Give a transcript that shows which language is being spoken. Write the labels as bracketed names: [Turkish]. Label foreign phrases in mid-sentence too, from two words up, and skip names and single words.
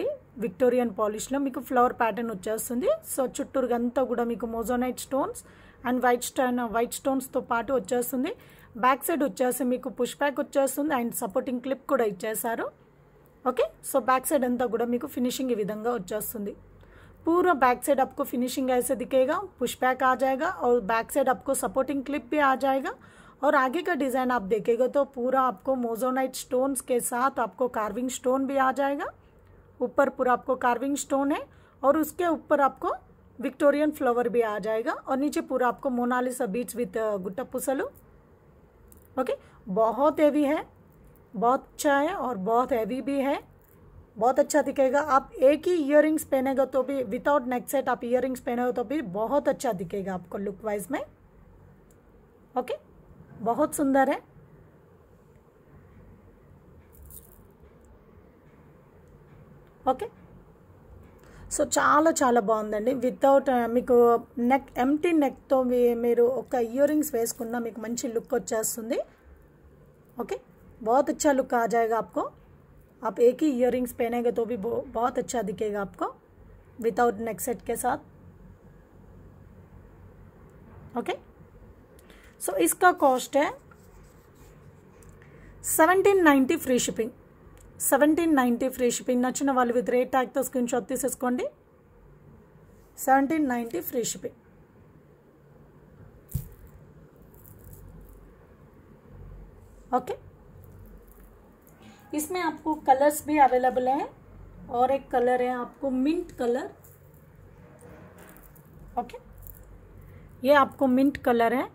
[English] Victorian polish [Telugu] మీకు [English] flower pattern [Telugu] వచ్చేస్తుంది. సో చుట్టూరుగంతా కూడా మీకు [English] Mozonite stones and white stones [Telugu] పాటు వచ్చేస్తుంది. [English] back side [Telugu] వచ్చేసి మీకు [English] push back [Telugu] వచ్చేస్తుంది అండ్ [English] supporting clip [Telugu] కూడా ఇచ్చేసారు. [English] okay, so back side [Telugu] अंता కూడా మీకు फिनिशिंग ఈ విధంగా వచ్చేస్తుంది. [Hindi] पूरा [English] back side [Hindi] आपको फिनिशिंग ऐसे दिखेगा, [English] push back [Hindi] आ जाएगा और [English] back side [Hindi] आपको [English] supporting clip [Hindi] भी आ जाएगा. और आगे का डिज़ाइन आप देखेगा तो पूरा आपको [English] Mozonite stones [Hindi] के साथ आपको [English] carving stone [Hindi] भी आ जाएगा. ऊपर पूरा आपको [English] carving stone [Hindi] है और उसके ऊपर आपको [English] Victorian flower [Hindi] भी आ जाएगा. और नीचे पूरा आपको मोनालिसा [English] beads with [Telugu] గుట్ట పూసలు. [Hindi] ओके, बहुत हेवी है, बहुत अच्छा है और बहुत हैवी भी है. बहुत अच्छा दिखेगा. आप एक ही इयररिंग्स पहनेगा तो भी [English] without neck set [Hindi] आप इयररिंग्स पहनेगा तो भी बहुत अच्छा दिखेगा आपको [English] look wise [Hindi] में. ओके, बहुत सुंदर है. [English] okay, so [Telugu] చాలా చాలా బాగుందండి. వితౌట్ మీకు నెక్ ఎంటీ నెక్తో మీరు ఒక [English] ear rings [Telugu] వేసుకున్నా మీకు మంచి లుక్ వచ్చేస్తుంది. [Hindi] ओके, बहुत अच्छा लुक आ जाएगा आपको. आप एक ही [English] ear rings [Hindi] पहनेंगे तो भी बहुत अच्छा दिखेगा आपको [English] without neck set [Hindi] के साथ. [English] okay, so [Hindi] इसका कॉस्ट है 1790 [English] free shipping. [Hindi] 1790 [English] free shipping. [Telugu] నచ్చిన వాళ్ళు [English] with rate tag screen shot [Telugu] తీసేసుకోండి. [Hindi] 1790 [English] free shipping. [Hindi] ओके, इसमें आपको कलर्स भी अवेलेबल हैं और एक कलर है आपको [English] mint colour. [Hindi] ओके, ये आपको [English] mint colour [Hindi] है.